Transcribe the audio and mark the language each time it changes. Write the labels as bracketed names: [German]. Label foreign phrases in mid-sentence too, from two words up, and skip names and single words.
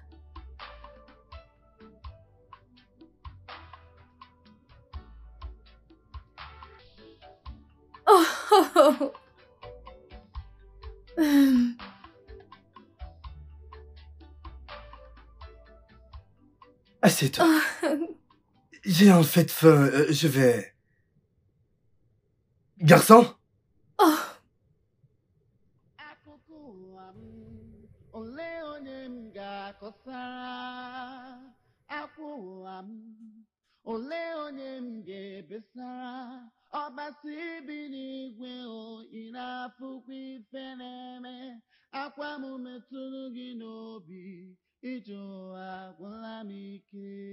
[French] Oh. Oh. Assieds-toi. J'ai en fait faim. Je vais... Garçon? Oh. [Igbo] Ole onye m ga-ebesara ọbasi bi n'igwe o ị na-afụkwa ife na-eme akwa m metụrụ gị n'obi ije ụwa gwụla m ike